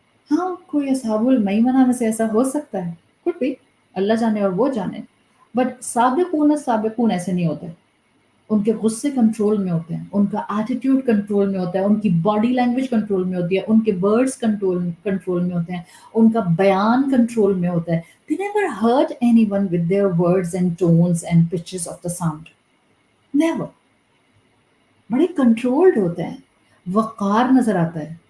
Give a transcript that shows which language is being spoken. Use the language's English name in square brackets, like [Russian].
[Urdu] ہاں کوئی اصحاب المیمنہ میں سے ایسا ہو سکتا ہے، [English] could be، [Urdu] اللہ جانے اور وہ جانے، بٹ سابقون السابقون ایسے نہیں ہوتے. ان کے غصے کنٹرول میں ہوتے ہیں، ان کا ایٹیٹیوڈ کنٹرول میں ہوتا ہے، ان کی باڈی لینگویج کنٹرول میں ہوتی ہے، ان کے ورڈز کنٹرول میں ہوتے ہیں، ان کا بیان کنٹرول میں ہوتا ہے. [English] They never hurt anyone with their words and tones and pitches of the sound. Never. [Urdu] بڑے کنٹرولڈ ہوتے ہیں، وقار نظر آتا ہے.